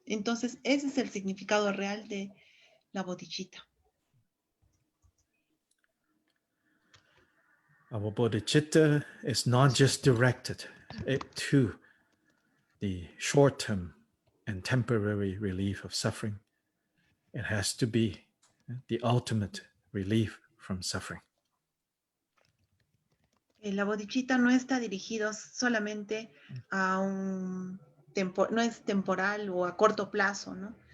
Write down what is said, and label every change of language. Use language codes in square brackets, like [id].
[es] Entonces, ese es el significado real de la bodhichitta. [en] Our bodhicitta is not just directed to the short-term and temporary relief of suffering. It has to be the ultimate relief from suffering. [es] La bodhichitta no está dirigido solamente a no es temporal o a corto plazo, ¿no?